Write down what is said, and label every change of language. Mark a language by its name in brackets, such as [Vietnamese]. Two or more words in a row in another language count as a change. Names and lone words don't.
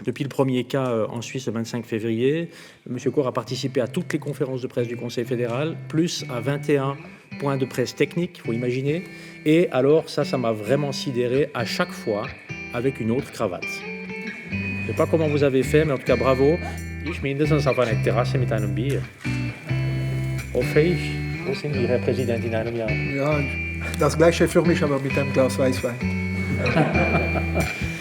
[French] Depuis le premier cas en Suisse le 25 février, M. Corr a participé à toutes les conférences de presse du Conseil fédéral, plus à 21 points de presse techniques, vous imaginez. Et alors, ça m'a vraiment sidéré à chaque fois avec une autre cravate. Je ne sais pas comment vous avez fait, mais en tout cas, bravo. [German] Ich mindestens auf einer Terrasse mit einem Bier. Hoffe ich. Wo sind wir, Herr Präsident, in einem Jahr? Ja, das gleiche für mich, aber mit einem Glas Weißwein.